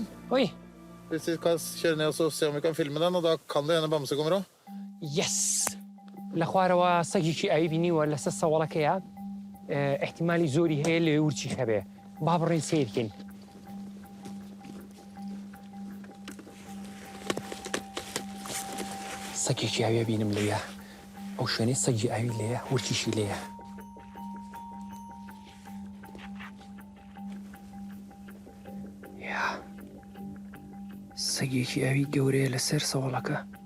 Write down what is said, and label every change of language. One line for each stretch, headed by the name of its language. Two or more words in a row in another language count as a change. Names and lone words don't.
Norwegian: Oi! Hvis vi kan kjøre ned og så se om vi kan filme den, og da kan det hende Bamse kommer også.
English: Yes!
Central Kurdish: لە خوارەوە سەگێکی ئاوی بینیوە لەسەر سەوەڵەکەیە احتیمالی زۆری هەیە لێ ورچی هەبێ با بڕێن سیرکەین سەگێکی ئاویە بینم لێیە ئەو شوێنەی سەگی ئاوی لێیە ورچیشی لێیە سەگێکی ئاوی گەورەیە لەسەر سەوەڵەکە